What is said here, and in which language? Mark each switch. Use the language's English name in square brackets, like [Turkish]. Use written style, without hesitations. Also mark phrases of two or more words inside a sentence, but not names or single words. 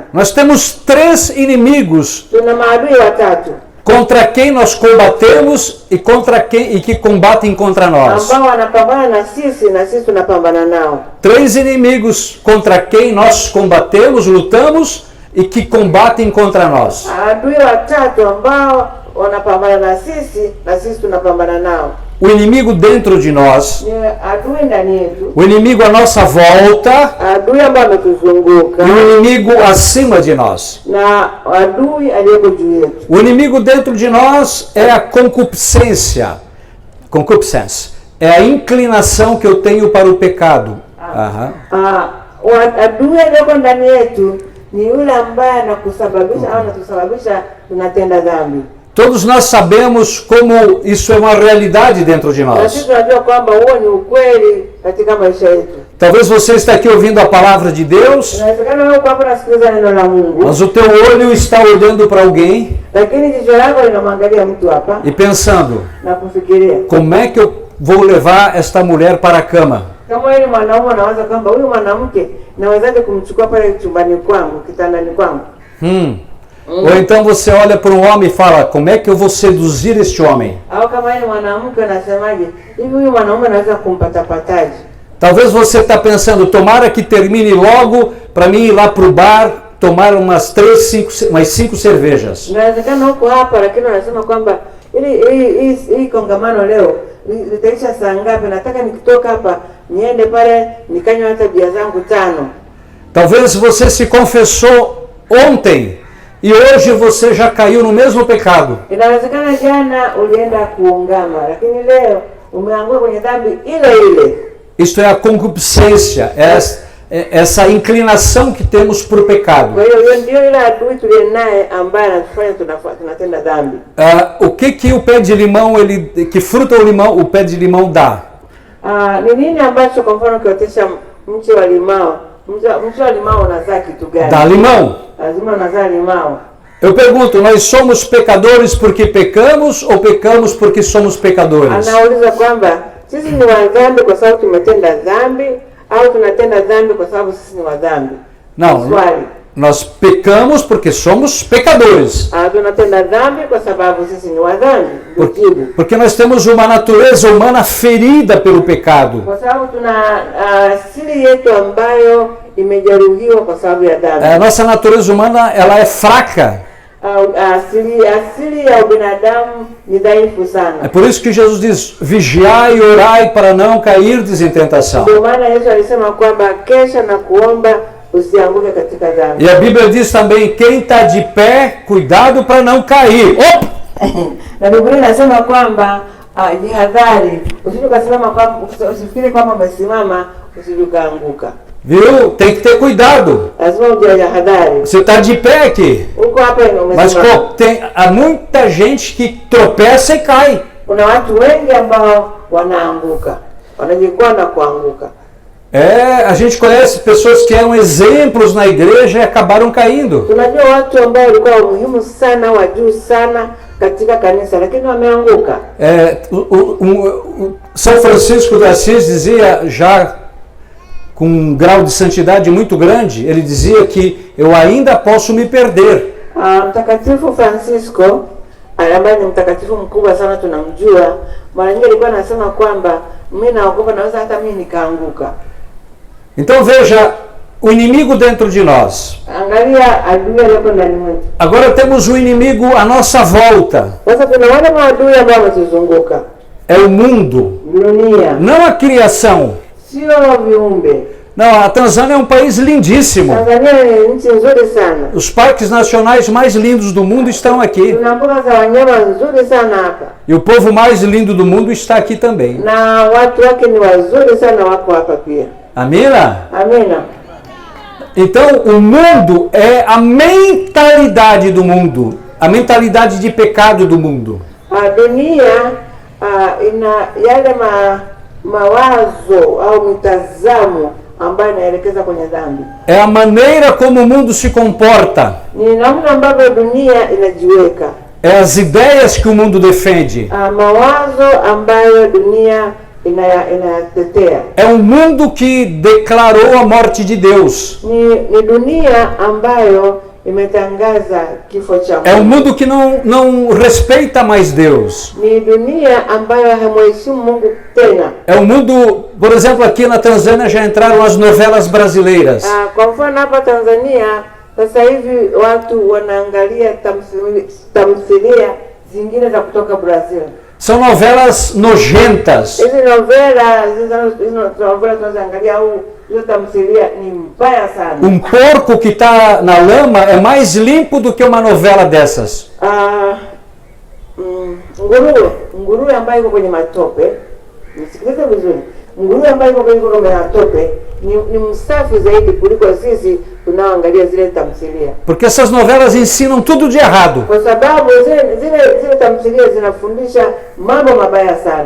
[Portuguese] Nós temos 3 inimigos [Swahili] Tuna maadui watatu [Portuguese] contra quem nós combatemos e que combatem contra nós. [Swahili] ambao wanapambana na sisi tunapambana nao. [Portuguese] 3 inimigos contra quem nós combatemos, lutamos e que combatem contra nós. [Swahili] Adui watatu ambao wanapambana na sisi tunapambana nao. [Portuguese] O inimigo dentro de nós, [Swahili] Ni adui ndani yetu, [Portuguese] o inimigo à nossa volta [Swahili] adui ambaye ametuzunguka, [Portuguese] e o inimigo acima de nós. [Swahili] na adui aliyeko juu yetu. [Portuguese] O inimigo dentro de nós é a concupiscência. Concupiscência. É a inclinação que eu tenho para o pecado. Aham. [Swahili] Adui aliyeko ndani yetu ni yule ambaye anakusababisha au anatusababisha tunatenda dhambi. [Portuguese] Todos nós sabemos como isso é uma realidade dentro de [Swahili] Na [Portuguese] nós. [Swahili] sisi tunajua kwamba huo ni ukweli katika maisha yetu. [Portuguese] Talvez você está aqui ouvindo a palavra de Deus, [Swahili] Inawezekana wewe uko hapa nasikiliza neno la Mungu, [Portuguese] mas o teu olho está olhando para alguém [Swahili] lakini jicho lako linamwangalia mtu hapa [Portuguese] e pensando, [Swahili] na kufikiria [Portuguese] como é que eu vou levar esta mulher para a cama? [Swahili] kama wewe ni mwanaume, unawaza kwamba huyu mwanamke nawezaje kumchukua pale chumbani kwangu, kitandani kwangu. [Portuguese] Ou então você olha para um homem e fala, como é que eu vou seduzir este homem? [Swahili] Au kama wewe ni mwanamke unasemaje, hivi huyu mwanaume naweza kumpatapataje? [Portuguese] Talvez você está pensando, tomara que termine logo para mim ir lá para o bar, tomar umas 5 cervejas. [Swahili] Inawezekana huko hapa, lakini unasema kwamba hii kongamano leo litaisha saa ngapi? Nataka nikitoka hapa niende pale nikanywa hata bia zangu 5. [Portuguese] Talvez você se confessou ontem e hoje você já caiu no mesmo pecado. [Swahili] Inawezekana jana ulienda kuungama, lakini leo umeanguka kwenye dhambi ile ile. [Portuguese] Isto é a concupiscência, essa inclinação que temos para o pecado. [Swahili] Kwa hiyo ndio ile adui tuliye naye ambaye anatufanya tunatenda dhambi. [Portuguese] O que o pé de limão, que fruta o pé de limão dá? [Swahili] Ni nini ambacho kwa mfano ukiotesha mche wa limao, mche wa limao unazaa kitu gani? [Portuguese] Dá limão. [Swahili] Lazima unazaa limao. [Portuguese] Eu pergunto, nós somos pecadores porque pecamos ou pecamos porque somos pecadores? [Swahili] Anauliza kwamba sisi ni wadhambi kwa sababu tumetenda dhambi au tunatenda dhambi kwa sababu sisi ni wadhambi? [Portuguese] Não, [Swahili] Swali. [Portuguese] nós pecamos porque somos pecadores. [Swahili] Tunatenda dhambi kwa sababu sisi ni wadhambi. [Portuguese] Porque nós temos uma natureza humana ferida pelo pecado. [Swahili] Kwa sababu tuna asili yetu ambayo imejeruhiwa kwa sababu ya dhambi. [Portuguese] A nossa natureza humana, ela é fraca. [Swahili] Asili ya binadamu ni dhaifu sana. [Portuguese] É por isso que Jesus diz, vigiai e orai para não cairdes em tentação. Ndio maana Yesu alisema kwamba kesha na kuomba usianguke katika dhambi. E a Bíblia diz também, quem está de pé, cuidado para não cair. Opa! [Swahili] Na Biblia inasema kwamba jihadhari, usifikiri kwamba umesimama usije ukaanguka. [Portuguese] Viu? Tem que ter cuidado. [Swahili] Lazima ujihadhari. [Portuguese] Você está de pé aqui. [Swahili] Uko hapa [Portuguese] Mas [Swahili] umesimama. [Portuguese] há muita gente que tropeça e cai. [Swahili] Kuna watu wengi ambao wanaanguka, wanajikwaa na kuanguka. [Portuguese] A gente conhece pessoas que eram exemplos na igreja e acabaram caindo. [Swahili] Tunajua watu ambao walikuwa muhimu sana, wa juu sana katika kanisa, lakini wameanguka. [Portuguese] São Francisco de Assis dizia, já com grau de santidade muito grande, ele dizia que eu ainda posso me perder. [Swahili] Mtakatifu Francisco ambaye ni mtakatifu mkubwa sana tunamjua, mara nyingi alikuwa anasema kwamba mimi naogopa, naweza hata mimi nikaanguka. [Portuguese] Então veja, o inimigo dentro de nós. [Swahili] Angalia adui aliyepo ndani mwetu. [Portuguese] Agora temos o inimigo à nossa volta. [Swahili] Sasa kuna wale maadui ambao wametuzunguka. [Portuguese] É o mundo, [Swahili] Dunia, [Portuguese] não a criação. [Swahili] sio viumbe. [Portuguese] Não, a Tanzânia é um país lindíssimo. [Swahili] Tanzania ni nchi nzuri sana. [Portuguese] Os parques nacionais mais lindos do mundo estão aqui. [Swahili] Tuna mbuga za wanyama nzuri sana hapa. [Portuguese] E o povo mais lindo do mundo está aqui também. [Swahili] Na watu wake ni wazuri sana, wako hapa pia. Amina? Amina. [Portuguese] Então, o mundo é a mentalidade do mundo. A mentalidade de pecado do mundo. [Swahili] A dunia ina yale mawazo au mitazamo ambayo inaelekeza kwenye dhambi. [Portuguese] É a maneira como o mundo se comporta. [Swahili] Ni namna ambavyo dunia inajiweka. [Portuguese] É as ideias que o mundo defende. [Swahili] Mawazo ambayo dunia inatetea. [Portuguese] É um mundo que declarou a morte de Deus. [Swahili] Ni dunia ambayo imetangaza kifo cha Mungu. [Portuguese] É um mundo que não respeita mais Deus. [Swahili] Ni dunia ambayo hamheshimu Mungu tena. [Portuguese] É um mundo, por exemplo, aqui na Tanzânia já entraram as novelas brasileiras. [Swahili] Kwa mfano hapa Tanzania sasa hivi watu wanaangalia tamthilia zingine za kutoka Brazil. [Portuguese] São novelas nojentas. [Swahili] Hizi novela tunazoangalia au hizo tamthilia ni mbaya sana. [Portuguese] Porco que está na lama é mais limpo do que uma novela dessas. [Swahili] Nguruwe ambaye iko kwenye matope, nisikilize vizuri. Nguruwe ambaye iko kwenye matope ni msafi zaidi kuliko sisi tunaoangalia zile tamthilia. [Portuguese] Porque essas novelas ensinam tudo de errado. [Swahili] Kwa sababu zile tamthilia zinafundisha mambo mabaya sana.